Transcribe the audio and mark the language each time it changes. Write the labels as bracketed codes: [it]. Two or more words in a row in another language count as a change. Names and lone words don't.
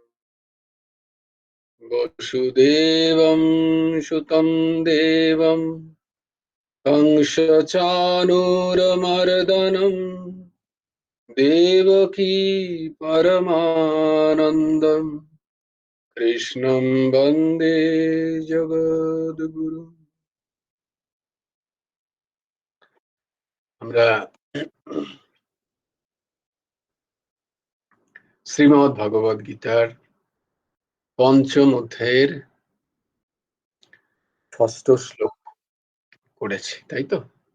[sa] वसुदेवं सुतं देवं कंसचाणूरमर्दनं देवकी परमानन्दं कृष्णं वन्दे जगद्गुरु। [bn] আমরা শ্রীমদ্ ভগবদ গীতার পঞ্চম অধ্যায়ের ষষ্ঠ শ্লোক করেছি, তাই তো?